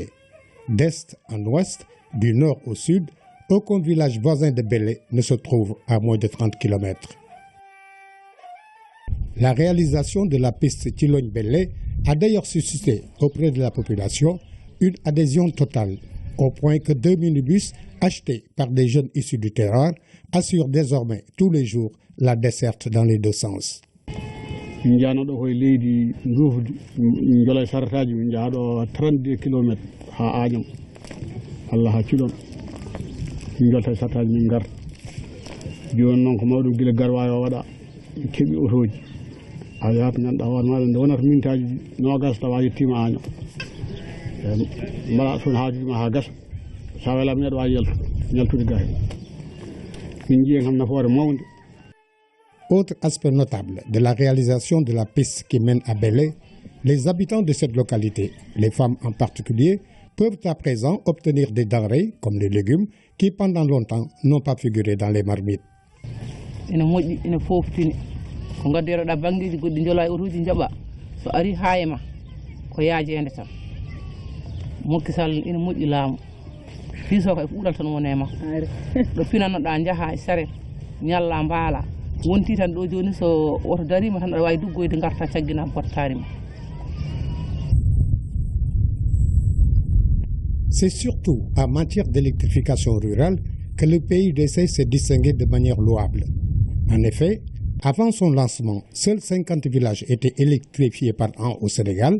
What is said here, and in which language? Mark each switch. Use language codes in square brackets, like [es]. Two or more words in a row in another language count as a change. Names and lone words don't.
[fr] D'est en ouest, du nord au sud, aucun village voisin de Belley ne se trouve à moins de 30 km. La réalisation de la piste Thilogne-Belley a d'ailleurs suscité auprès de la population une adhésion totale, au point que 2 minibus achetés par des jeunes issus du terroir assurent désormais tous les jours la desserte dans les deux sens. [ff] Min janoɗo koye leydi Ndofdi min joola e sarataji min jaaɗo 32 km ha Agnam Allah hacciɗon min jolta e sarataji min garta joni noon ko mawɗum guila garwayo o waɗa min keeɓi otoji a yahat ganduɗa hoore maɗa nde wonata mintaji nogas tawa yettima Agnam mbaɗa toon haajuji ma ha gasa sa welama neɗɗo wawi yaltude ga hen min jiihen kam nafoore mawde. [fr] Autre aspect notable de la réalisation de la piste qui mène à Belley, les habitants de cette localité, les femmes en particulier, peuvent à présent obtenir des denrées comme les légumes qui pendant longtemps n'ont pas figuré dans les marmites. [ff] Ina moƴƴi ina foftini ko gaddiroɗa banggueji goɗɗi jola e otoji jaaɓa so ari ha e ma ko yaajede tan Macky Sall ina moƴƴi laamu fiso ko e ɓuuɗal tan woni e makko ɗo pinanoɗa jaaha e saret ñalla mbaala wonti tan ɗo joni so oto darima tan aɗa wawi duggoyde garta caggina bottari ma. [fr] C'est surtout en matière d'électrification rurale que le PUDC s'est distingué de manière louable. En effet, avant son lancement, seuls 50 villages étaient électrifiés par an au Sénégal.